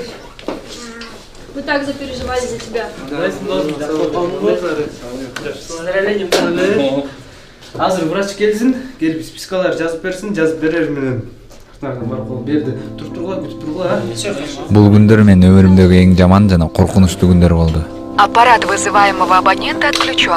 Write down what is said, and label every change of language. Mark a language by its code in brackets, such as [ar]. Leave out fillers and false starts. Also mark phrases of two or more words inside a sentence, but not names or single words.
[ru] Мы так запереживали за тебя. [ky] Азыр врач келсин, келип спискалар жазып берсин, жазып берер менен. Маркол берди. Тургула, күтүп тургула. Бул күндөр мен өмүрүмдөгү эң жаман жана коркунучтуу күндөр болду. [ru] Аппарат вызываемого абонента отключен.